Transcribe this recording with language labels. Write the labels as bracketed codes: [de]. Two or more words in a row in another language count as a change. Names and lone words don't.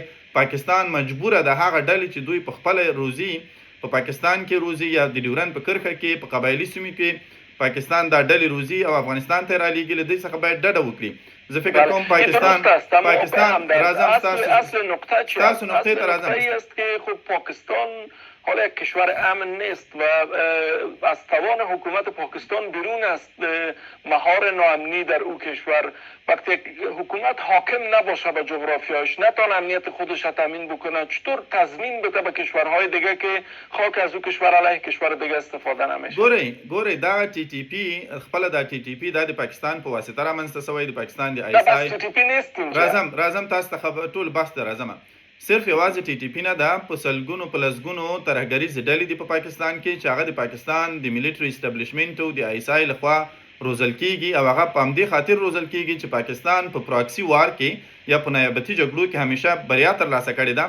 [ps] پاکستان مجبوره ده هغه ډلې چې دوی په خپله روزي په پاکستان کې روزي یا د ډیورند په کرښه کې په قبایلي سیمې کې پاکستان دا ډلې روزي او افغانستان ته رالېږي، له دې څخه باید ډډه وکړي. زه فکر کوم پاکستان راځم اصل نقطه ته راځم [fa] است که خب پاکستان حالا یک کشور امن نیست و از توان حکومت پاکستان بیرون است مهار ناامنی در او کشور. وقتی حکومت حاکم نباشه به جغرافیاش، نتونه امنیت خودش را تامین بکنه، چطور تضمین بده به کشورهای دیگه که خاک از او کشور علیه کشور دیگه استفاده نمیشه؟ [ps] ګورئ دا ټي ټي پی خپل دا ټي ټي پی د پاکستان په واسطه رامنځته شوی، د پاکستان د آی اس آی [fa] ټي ټي پی نیست اینجا. [ps] راځم تاسو ته ټول بحث ته راځم. صرف یوازې ټي ټي پی نه ده، په سلګونو په لسګونو ترهګریزې ډلې دي په پاکستان کې چې هغه د پاکستان د [en] military establishment [ps] او د آی اس آی لخوا روزل کیږي او هغه په همدې خاطر روزل کیږي چې پاکستان په [en] proxy war [ps] کې یا په نیابتي جګړو کې همیشه بریا ترلاسه کړې ده.